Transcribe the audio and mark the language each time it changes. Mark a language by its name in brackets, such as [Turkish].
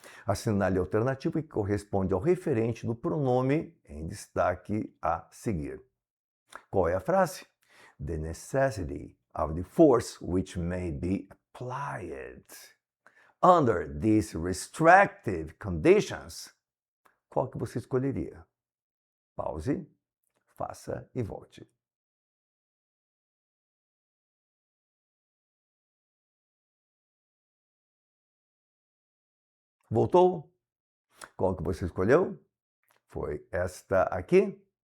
[Portuguese] Assinale a alternativa que corresponde ao referente do pronome em destaque a seguir. Qual é a frase? [English] The necessity of the force which may be applied under these restrictive conditions. [Portuguese] Qual que você escolheria? Pause, faça e volte. Voltou? Qual que você escolheu? Foi esta aqui.